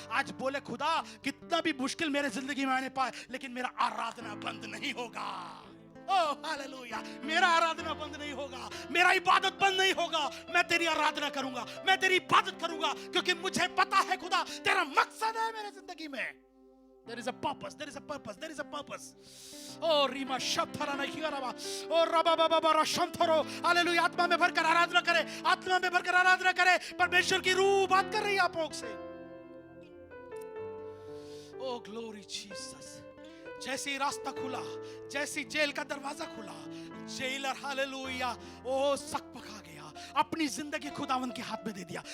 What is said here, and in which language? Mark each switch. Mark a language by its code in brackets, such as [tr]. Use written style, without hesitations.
[hi] आज बोले, खुदा कितना भी मुश्किल मेरे जिंदगी में आने पाए, लेकिन मेरा आराधना बंद नहीं होगा। Oh hallelujah. मेरा आराधना बंद नहीं होगा, मेरा इबादत बंद नहीं होगा। मैं तेरी आराधना करूंगा, मैं तेरी इबादत करूंगा, क्योंकि मुझे पता है खुदा तेरा मकसद है मेरे जिंदगी में। [en] There is a purpose, there is a purpose, there is a purpose. Oh रीमा शब्दरा नहीं करवा, ओ रबा बाबा बारा शंतरो, हालेलुया। [hi] आत्मा में भरकर आराधना करे, आत्मा में भरकर आराधना करे। परमेश्वर की रूह बात कर रही है आप लोग से। [en] Oh glory Jesus। [hi] जैसे ही रास्ता खुला, जैसी जेल का दरवाजा खुला, जेलर हालेलुया ओ सकपका गया, अपनी जिंदगी खुदावंद के हाथ में दे दिया।